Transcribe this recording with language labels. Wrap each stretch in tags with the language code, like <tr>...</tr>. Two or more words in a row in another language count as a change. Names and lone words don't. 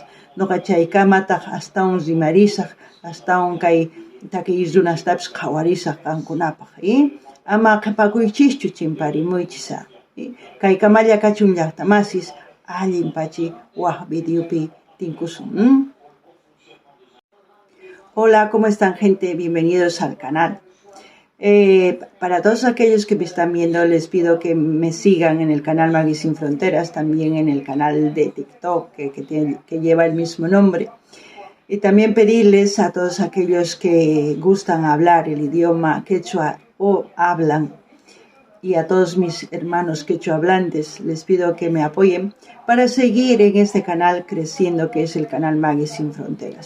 <qu>Nuqa chaykamataq astawan rimarisaq, astawan kay takiy runastapis qhawarisaq qankunapaq. Ama qhipakuychischu chimparimuychisa. Kay kamalla kachun llaqtamasis allinpachi waq videopi tinkusun.</qu> <es>Hola, ¿cómo están, gente? Bienvenidos al canal. Para todos aquellos que me están viendo, les pido que me sigan en el canal Maggie Sin Fronteras, también en el canal de TikTok que lleva el mismo nombre. Y también pedirles a todos aquellos que gustan hablar el idioma quechua o hablan, y a todos mis hermanos quechua hablantes, les pido que me apoyen para seguir en este canal creciendo, que es el canal Maggie Sin Fronteras.</es>